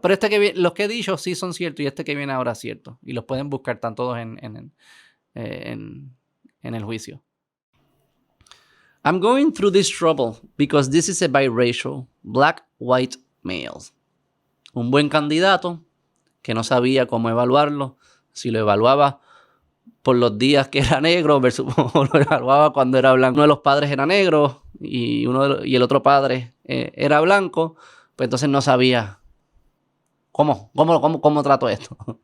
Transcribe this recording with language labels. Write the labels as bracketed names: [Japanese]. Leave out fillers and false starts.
[Spanish] Pero los que he dicho sí son ciertos y este que viene ahora es cierto. Y los pueden buscar, están todos en el juicio. [English] I'm going through this trouble because this is a biracial, black-white male. [Spanish] Un buen candidato que no sabía cómo evaluarlo, si lo evaluaba por los días que era negro versus o lo evaluaba cuando era blanco. Uno de los padres era negro y el otro padre era blanco, pues entonces no sabía cómo trato esto.